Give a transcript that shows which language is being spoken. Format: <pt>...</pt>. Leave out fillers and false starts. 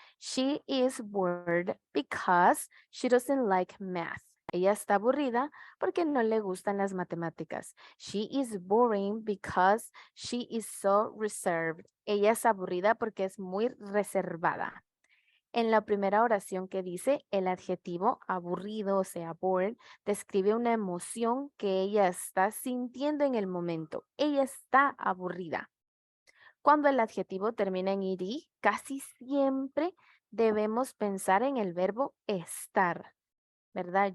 <en>She is bored because she doesn't like math.</en> <es>Ella está aburrida porque no le gustan las matemáticas.</es> <en>She is boring because she is so reserved.</en> <es>Ella es aburrida porque es muy reservada. En la primera oración que dice, el adjetivo aburrido, o sea, bored, describe una emoción que ella está sintiendo en el momento. Ella está aburrida. Cuando el adjetivo termina en ed, casi siempre debemos pensar en el verbo estar, ¿verdad?</es>